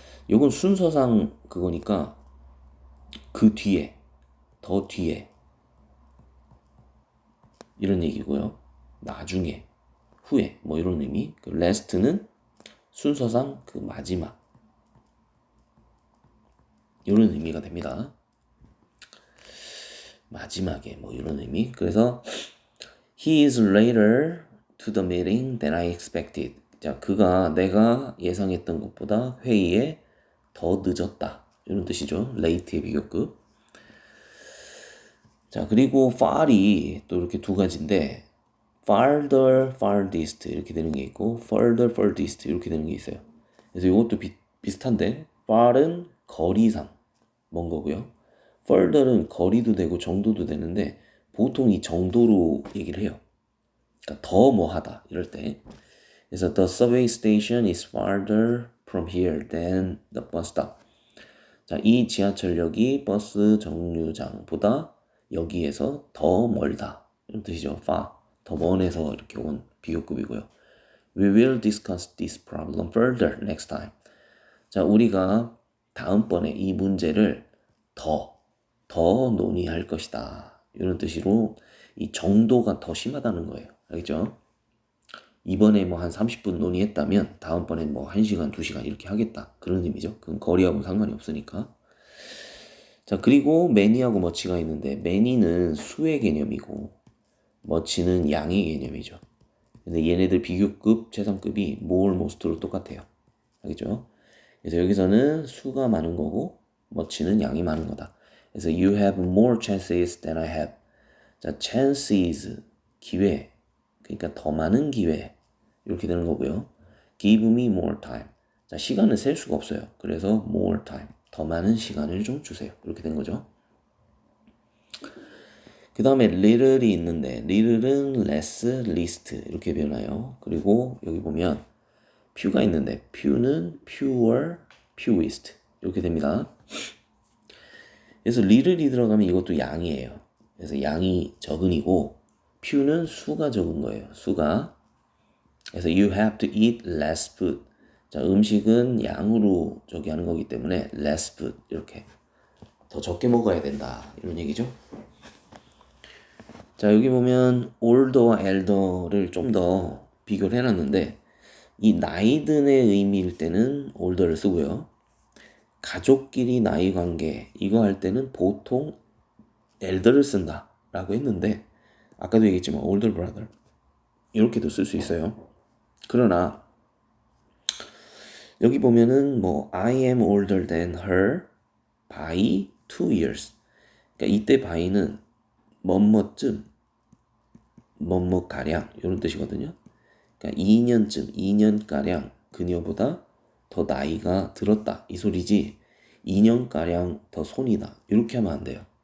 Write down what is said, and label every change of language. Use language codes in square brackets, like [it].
[ko] 요건 순서상 그거니까 그 뒤에 더 뒤에 이런 얘기고요. 나중에 후에 뭐 이런 의미. 그 last는 순서상 그 마지막 이런 의미가 됩니다. 마지막에 뭐 이런 의미. [en] 그래서 he is later to the meeting than I expected. [ko] 자, 그가 내가 예상했던 것보다 회의에 더 늦었다. 이런 뜻이죠. late의 비교급. 자, 그리고 far이 또 이렇게 두 가지인데 farther, farthest 이렇게 되는 게 있고 further, furthest 이렇게 되는 게 있어요. 그래서 이것도 비슷한데 far은 거리상 먼 거고요. further는 거리도 되고 정도도 되는데 보통 이 정도로 얘기를 해요. 그러니까 더 뭐하다 이럴 때. [en] 그래서 the subway station is farther from here than the bus stop. [ko] 자, 이 지하철역이 버스 정류장보다 여기에서 더 멀다. 이런 뜻이죠. far. 더 먼에서 이렇게 온 비교급이고요. [en] We will discuss this problem further next time. [ko] 자, 우리가 다음번에 이 문제를 더 논의할 것이다. 이런 뜻으로 이 정도가 더 심하다는 거예요. 알겠죠? 이번에 뭐 한 30분 논의했다면 다음번에 뭐 1시간, 2시간 이렇게 하겠다. 그런 의미죠. 그건 거리하고 상관이 없으니까. 자, 그리고 many하고 much가 있는데 many는 수의 개념이고 much는 양의 개념이죠. 근데 얘네들 비교급, 최상급이 more, most로 똑같아요. 알겠죠? 그래서 여기서는 수가 많은 거고 much는 양이 많은 거다. [en] 그래서 you have more chances than I have. [ko] 자, chances, 기회. 그러니까 더 많은 기회. 이렇게 되는 거고요. [en] Give me more time. [ko] 자, 시간을 셀 수가 없어요. 그래서 more time. 더 많은 시간을 좀 주세요. 이렇게 된 거죠. 그 다음에 little이 있는데 little은 less, least 이렇게 변해요. 그리고 여기 보면 few가 있는데 few는 fewer, fewest 이렇게 됩니다. 그래서 little이 들어가면 이것도 양이에요. 그래서 양이 적은이고 few는 수가 적은 거예요. 수가. [en] 그래서 you have to eat less food. [ko] 자, 음식은 양으로 저기 하는 거기 때문에 less food 이렇게 더 적게 먹어야 된다 이런 얘기죠. 자, 여기 보면 older와 elder를 좀 더 비교를 해놨는데 이 나이 든의 의미일 때는 older를 쓰고요. 가족끼리 나이 관계 이거 할 때는 보통 elder를 쓴다 라고 했는데 아까도 얘기했지만 older brother 이렇게도 쓸 수 있어요. 그러나 여기 보면은 뭐 [en] I am older than her by 2 years. [ko] 그러니까 이때 by는 뭐뭐쯤 뭐뭐가량 이런 뜻이거든요. 그러니까 2년쯤 2년가량 그녀보다 더 나이가 들었다 이 소리지 2년가량 더 손이다 이렇게 하면 안 돼요.